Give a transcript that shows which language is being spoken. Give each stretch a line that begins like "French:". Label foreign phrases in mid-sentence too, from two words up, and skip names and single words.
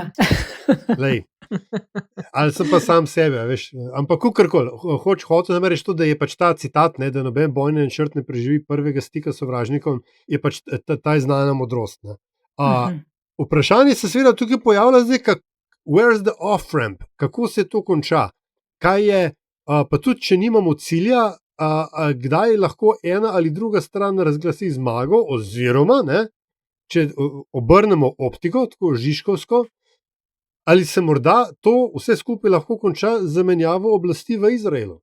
Slovenian: Lej, ali sem pa sam sebe, veš, ampak kakorkoli, hotel sem reči to, da je pač ta citat, da noben bojni načrt ne preživi prvega stika s sovražnikom, je pač ta znana modrost. Vprašanje se seveda tukaj pojavlja zdaj,
English: where's the off-ramp,
Slovenian: kako se to konča, kaj je, pa tudi, če nimamo cilja, kdaj lahko ena ali druga stran razglasi zmago, oziroma, če obrnemo optiko, tako žižkovsko, ali se morda to vse skupaj lahko konča z zamenjavo oblasti v Izraelu?